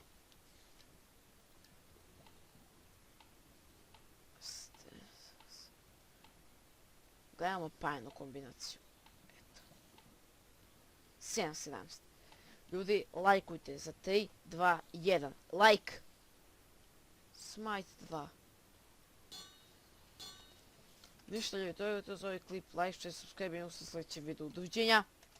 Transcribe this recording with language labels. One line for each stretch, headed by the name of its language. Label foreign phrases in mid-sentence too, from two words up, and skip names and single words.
Croatian: Gledamo pajnu kombinaciju. Eto. 7-17. Ljudi, lajkujte za 3, 2, 1. Like! Smite 2. Ništa ljudi, to je to za ovaj klip.
English: Like, share, subscribe
Croatian: i u sljedećem videu. Doviđenja!